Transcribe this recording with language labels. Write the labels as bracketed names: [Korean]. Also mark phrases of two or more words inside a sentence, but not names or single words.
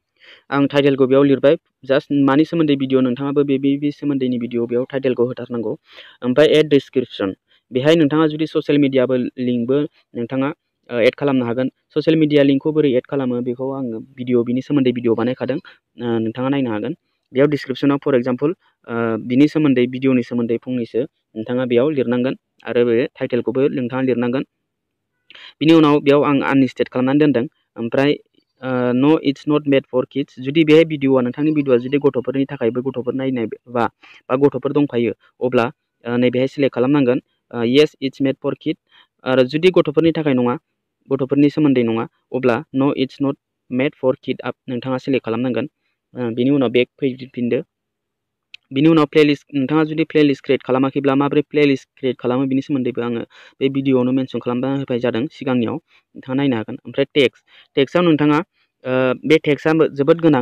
[Bodo] आं टाइटेलखौ बेयाव लिरबाय जास्ट मानि सोमोन्दै भिडिअ नोंथाङाबो बे सोमोन्दैनि भिडिअ बेयाव टाइटेलखौ होथारनांगौ ओमफ्राय एड डिसक्रिप्शन बेहाय नोंथाङा जुदि ससियेल मिडियाबो लिंकबो नोंथाङा एड खालामनो हागोन [English] social media link [Bodo] बोरै एड खालामो बेखौ आङो बिनि सोमोन्दै भिडिअ बानायखादों नोंथाङा नायनो हागोन बेयाव डिसक्रिप्शनाव [English] for example [Bodo] बिनि सोमोन्दै भिडिअनि सोमोन्दै फंनैसो नोंथाङा बेयाव लिरनांगोन आरो बे टाइटेलखौबो नोंथाङा लिरनांगोन बिनि उनाव बेयाव आं आनलिस्टेड खालामनानै दोनदों ओमफ्राय [English] no it's not made for kids [Bodo] जुदि बे भिडिअआ नोंथांनि भिडिअआ जुदि गथ'फोरनि थाखायबो गथ'फोर नायनाय बा गथ'फोर दंफायो अब्ला नैबेहाय सिलेक्ट खालामनांगोन [English] yes it's made for kid [Bodo] आरो जुदि गथ'फोरनि थाखाय नङा गथ'फोरनि सोमोन्दै नङा अब्ला [English] no it's not made for kid [Bodo] आप नोंथाङा सिलेक्ट खालामनांगोन बिनि उनाव बेक फैफिनदो बिनि उनाव प्लेलिस्ट नोंथाङा जुदि [English] playlist create [Bodo] खालामाखैब्ला माबोरै [English] playlist create [Bodo] खालामो बिनि सोमोन्दैबो आङो बे भिडिअआवनो मेनसन खालामना होनाय जादों सिगांनियाव नोंथाङा नायनो हागोन ओमफ्राय टेक्सआव नोंथाङा बे टेक्सआ जोबोद गोनां